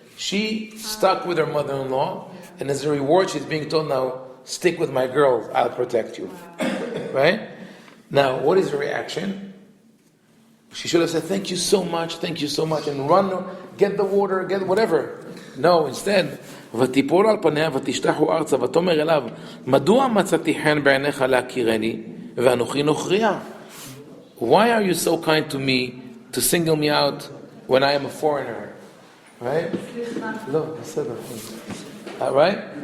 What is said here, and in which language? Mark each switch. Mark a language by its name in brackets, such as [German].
[English] She stuck with her mother-in-law, and as a reward, she's being told now, stick with my girls, I'll protect you. Right? Now, what is her reaction? She should have said, thank you so much, and run, get the water, get whatever. No, instead, [Hebrew] ותיפול על פניה ותשתחו ארצה ותאמר אליו מדוע מצאתי חן בעיניך להכירני ואנוכי נוכריה? [English] Why are you so kind to me to single me out when I am a foreigner? Right? No, right?